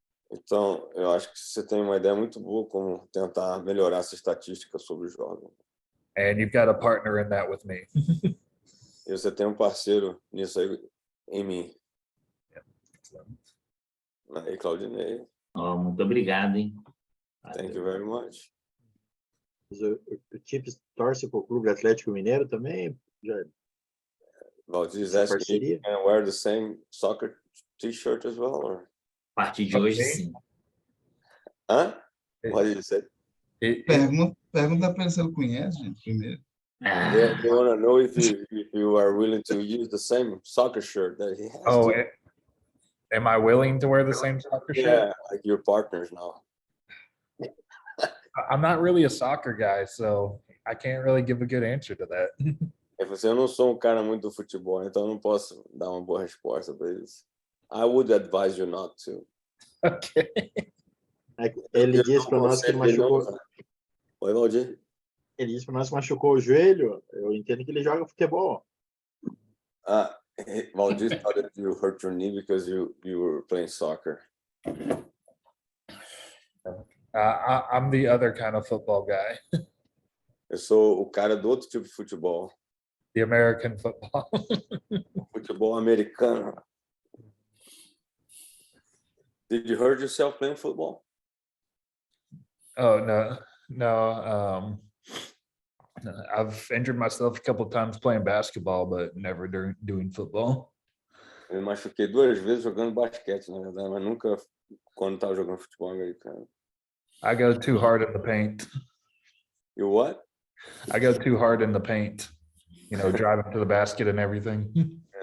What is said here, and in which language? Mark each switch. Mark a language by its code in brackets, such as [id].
[pt] Então, eu acho que você tem uma ideia muito boa como tentar melhorar essa estatística sobre os jovens. [en] And you've got a partner in that with me. [pt] E você tem parceiro nisso aí em mim. Aí, Claudinei. Oh, muito obrigado, hein? [en] Thank you very much. [pt] O Tips torce para o Clube Atlético Mineiro também? Já, [en] Valdir is [pt] essa [en] asking if you can wear the same soccer t-shirt as well, or? [pt] A partir de hoje, sim. [en] Hã? What did you say? [pt] Pergunta para ele se ele conhece, gente, primeiro. [en] They want to know if you are willing to use the same soccer shirt that he has. Oh, am I willing to wear the same soccer shirt? Yeah, like your partners now. I'm not really a soccer guy, so I can't really give a good answer to that. [pt] Eu não sou cara muito do futebol, então eu não posso dar uma boa resposta para isso. [en] I would advise you not to. Okay. [pt] Ele disse para nós que machucou. Oi, Valdir. Ele disse para nós que machucou o joelho. Eu entendo que ele joga futebol. [en] Valdir thought that you hurt your knee because you were playing soccer. I'm the other kind of football guy. [pt] Eu sou o cara do outro tipo de futebol. [en] The American football. [pt] Futebol americano. [en] Did you hurt yourself playing football? Oh, no. I've injured myself a couple of times playing basketball, but never doing football. [pt] Eu me machuquei 2 vezes jogando basquete, na verdade, mas nunca quando estava jogando futebol americano. [en] I go too hard in the paint. You what? I go too hard in the paint. You know, driving to the basket and everything.